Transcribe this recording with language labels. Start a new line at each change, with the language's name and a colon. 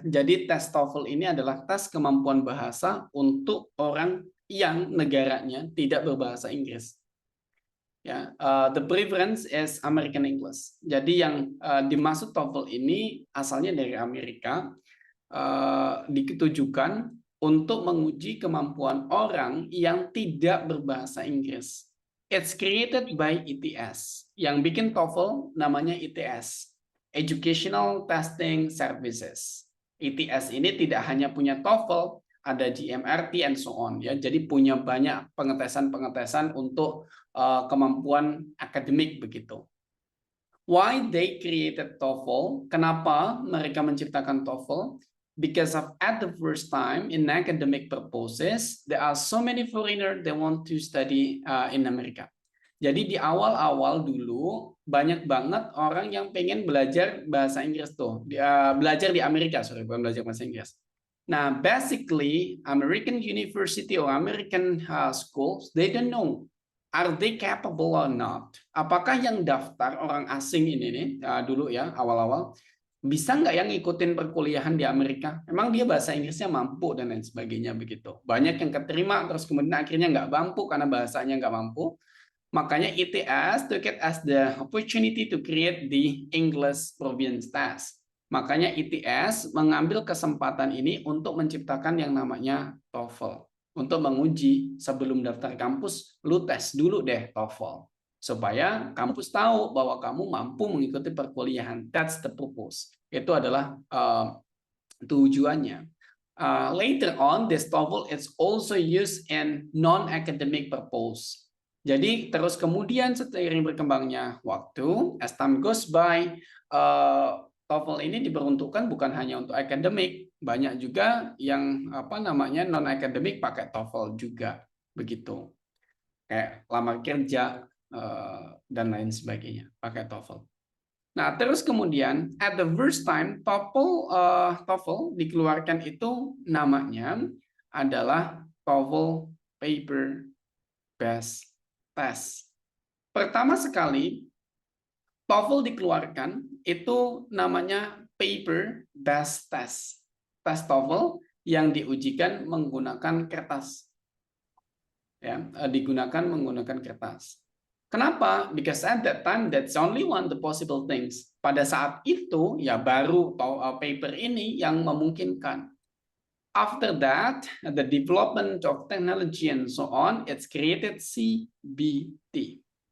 Indonesian: Jadi tes TOEFL ini adalah tes kemampuan bahasa untuk orang yang negaranya tidak berbahasa Inggris.
English: Ya, the preference is American English.
Indonesian: Jadi yang dimaksud TOEFL ini asalnya dari Amerika, ditujukan untuk menguji kemampuan orang yang tidak berbahasa Inggris.
English: It's created by ETS.
Indonesian: Yang bikin TOEFL namanya ETS,
English: Educational Testing Services.
Indonesian: ETS ini tidak hanya punya TOEFL, ada GMRT
English: and so on
Indonesian: ya. Jadi punya banyak pengetesan-pengetesan untuk kemampuan akademik begitu.
English: Why they created TOEFL?
Indonesian: Kenapa mereka menciptakan TOEFL?
English: Because at the first time in academic purposes, there are so many foreigners that want to study in America.
Indonesian: Jadi di awal-awal dulu banyak banget orang yang pengen belajar bahasa Inggris tuh, belajar di Amerika, bukan belajar bahasa Inggris.
English: Nah, basically American university or American schools, they don't know are they capable or not.
Indonesian: Apakah yang daftar orang asing ini nih dulu ya awal-awal bisa nggak yang ngikutin perkuliahan di Amerika? Emang dia bahasa Inggrisnya mampu dan lain sebagainya begitu. Banyak yang keterima terus kemudian akhirnya nggak mampu karena bahasanya nggak mampu.
English: Makanya ITS took it as the opportunity to create the English Province Test.
Indonesian: Makanya ITS mengambil kesempatan ini untuk menciptakan yang namanya TOEFL. Untuk menguji sebelum daftar kampus, lu tes dulu deh TOEFL. Supaya kampus tahu bahwa kamu mampu mengikuti perkuliahan.
English: That's the purpose.
Indonesian: Itu adalah tujuannya.
English: Later on, this TOEFL is also used in non-academic purpose.
Indonesian: Jadi terus kemudian seiring berkembangnya waktu,
English: as time goes by,
Indonesian: TOEFL ini diperuntukkan bukan hanya untuk akademik, banyak juga yang non akademik pakai TOEFL juga begitu. kayak lamar kerja dan lain sebagainya pakai TOEFL. Nah, terus kemudian
English: at the first time
Indonesian: TOEFL dikeluarkan itu namanya adalah TOEFL Paper Based Test. Pertama sekali TOEFL dikeluarkan itu namanya Paper Based Test. Tes TOEFL yang diujikan menggunakan kertas. Ya, digunakan menggunakan kertas. Kenapa?
English: Because at that time that's only one the possible things.
Indonesian: Pada saat itu ya baru paper ini yang memungkinkan.
English: After that, the development of technology and so on, it's created CBT.